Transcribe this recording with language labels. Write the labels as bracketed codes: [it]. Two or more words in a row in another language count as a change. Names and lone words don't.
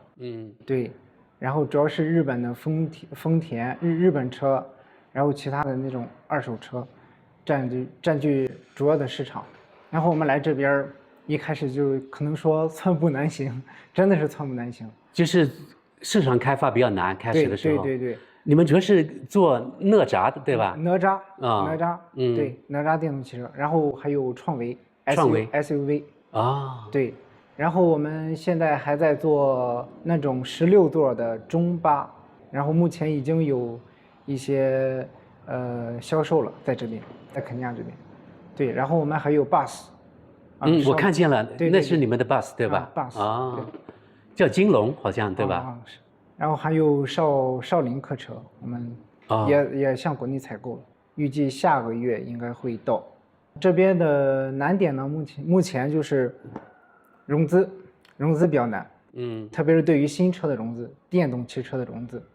[zh] 對，然後主要是日本的豐田日本車，然後其他的那種二手車佔據主要的市場。然後我們來這邊一開始就可能說寸步難行，真的是寸步難行，就是市場開發比較難，開始的時候。對。你們主要是做哪吒的，对吧？哪吒哪吒，对，哪吒电动汽车，然後還有創維 SUV 啊，對，然後我們現在還在做那種16座的中巴，然後目前已經有一些銷售了，在这邊，在肯尼亞這邊，對，然後我們還有 bus，我看見了，對，那是你們的 bus 對吧？bus 啊，叫金龍好像对吧？是。然後還有少林客車，我們也向国內採購了，預計下個月應該會到。這邊的難點呢，目前就是融資比較難，特別是對於新車的融資，電動汽車的融資。